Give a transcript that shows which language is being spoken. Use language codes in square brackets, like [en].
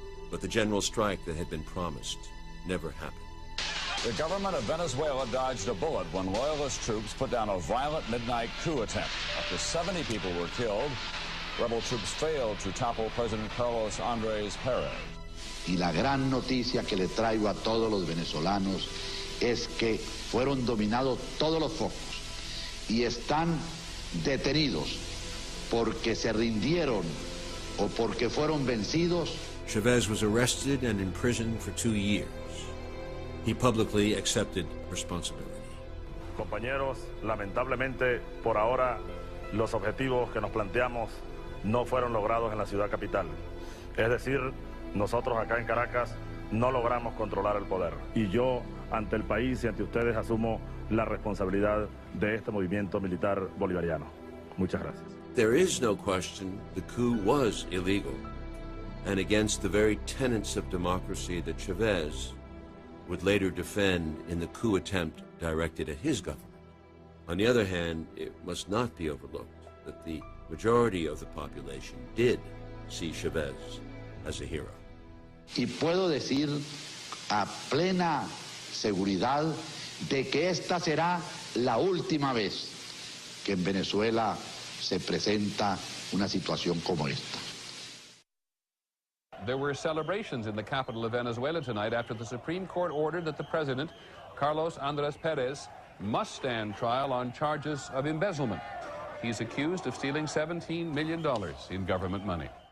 [en] But the general strike that had been promised never happened. The government of Venezuela dodged a bullet when loyalist troops put down a violent midnight coup attempt. Up to 70 people were killed. Rebel troops failed to topple President Carlos Andrés Pérez. [es] Y la gran noticia que le traigo a todos los venezolanos es que fueron dominados todos los focos y están detenidos porque se rindieron o porque fueron vencidos. [en] Chavez was arrested and imprisoned for 2 years. He publicly accepted responsibility. [es] Compañeros, lamentablemente, por ahora, los objetivos que nos planteamos no fueron logrados en la ciudad capital. Es decir, nosotros acá en Caracas no logramos controlar el poder. Y yo, ante el país y ante ustedes, asumo la responsabilidad de este movimiento militar bolivariano. Muchas gracias. [en] There is no question the coup was illegal and against the very tenets of democracy that Chavez would later defend in the coup attempt directed at his government. On the other hand, it must not be overlooked that the majority of the population did see Chavez as a hero. [es] Y puedo decir a plena seguridad de que esta será la última vez que en Venezuela se presenta una situación como esta. [en] There were celebrations in the capital of Venezuela tonight after the Supreme Court ordered that the president, Carlos Andrés Pérez, must stand trial on charges of embezzlement. He's accused of stealing $17 million in government money.